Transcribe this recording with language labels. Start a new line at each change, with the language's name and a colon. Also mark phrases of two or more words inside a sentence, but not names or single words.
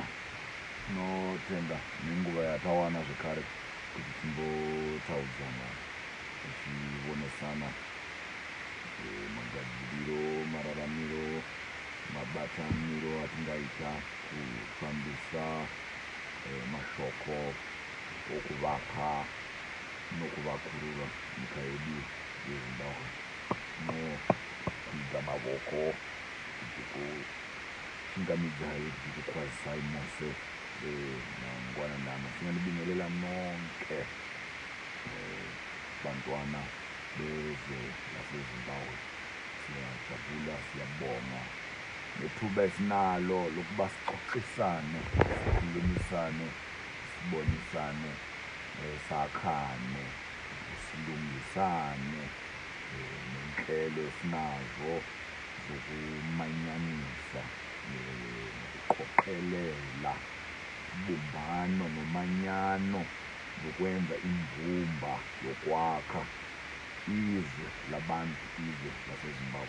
Shona: Tinotenda nenguva yatawana zvekare kuti timbotaudzana tichionesana magadziriro, mararamiro, mabataniro atingaita kufambisa mashoko okuvaka nokuvakurura nyika yedu yeZimbabwe. Tinokwidza mavoko tichikuchingamidzai tichikukwazisai mose mangwanani ano.
North Ndebele: Tinganibingelela nonke bantwana bezwe laseZimbabwe. Siyajabula, siyabonga nethuba esinalo lokuba sixoxisane, sikhulumisane, sibonisane, sakhane, silungisane nenhlelo esinazo zokumanyanisa nokuqoqelela ubumbano nomanyano nokwenza imbumba yokwakha izwe labantu, izwe laseZimbabwe.